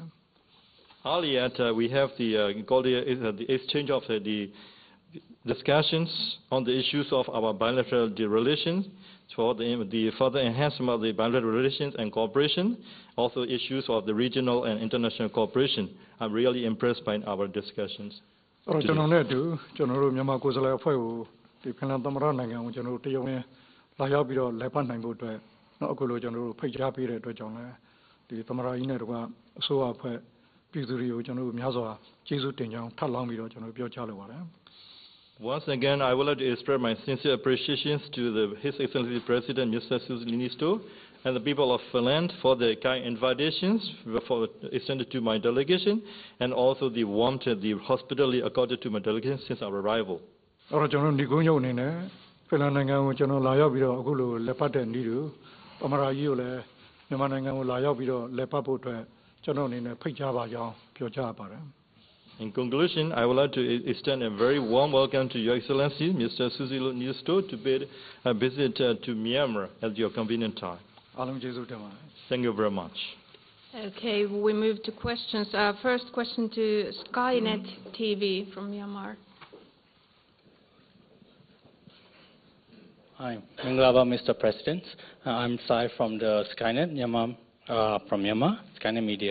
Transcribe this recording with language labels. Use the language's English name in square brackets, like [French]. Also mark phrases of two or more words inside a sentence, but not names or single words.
[English] Earlier we have the exchange of the discussions on the issues of our bilateral relations for the further enhancement of the bilateral relations and cooperation, also issues of the regional and international cooperation. I'm really impressed by our discussions. [Burmese] ကျွန်တော်နဲ့အတူကျွန်တော်တို့မြန်မာကိုယ်စားလှယ်အဖွဲ့ကိုဒီဖင်လန်သမ္မတနိုင်ငံကိုကျွန်တော်တို့တရုတ်နဲ့လာရောက်ပြီးတော့လက်ပတ်နိုင်ဖို့အတွက်နောက်အခုလိုကျွန်တော်တို့ဖိတ်ကြားပေးတဲ့အတွက်ကြောင့်လည်းဒီသမ္မတကြီးနဲ့တကွအစိုးရအဖွဲ့ပြည်သူတွေကိုကျွန်တော်တို့များစွာကျေးဇူးတင်ကြောင်းထပ်လောင်းပြီးတော့ကျွန်တော်ပြောကြားလိုပါတယ် [English] Once again, I would like to express my sincere appreciations to His Excellency President Mr. Susi Niinisto and the people of Finland for the kind invitations extended to my delegation and also the warmth and the hospitality accorded to my delegation since our arrival. [Burmese] အဲ့တော့ကျွန်တော်ဒီကုန်းရုပ်အနေနဲ့ဖင်လန်နိုင်ငံကိုကျွန်တော်လာရောက်ပြီးတော့အခုလိုလက်ပတ်တဲ့နေ့တို့သမ္မတကြီးကိုလည်းမြန်မာနိုင်ငံကိုလာရောက်ပြီးတော့လက်ပတ်ဖို့အတွက်ကျွန်တော်အနေနဲ့ဖိတ်ကြားပါကြောင်းပြောကြားပါတယ် [English] In conclusion, I would like to extend a very warm welcome to Your Excellency, Mr. Susi Niinisto, to pay a visit to Myanmar at your convenient time. [Burmese] အားလုံးကျေးဇူးတင်ပါတယ် [English] Thank you very much. Okay, we move to questions. First question to Skynet TV from Myanmar. Hi, Minglaba, Mr. President. I'm Sai from the Skynet Myanmar, from Myanmar, Skynet Media.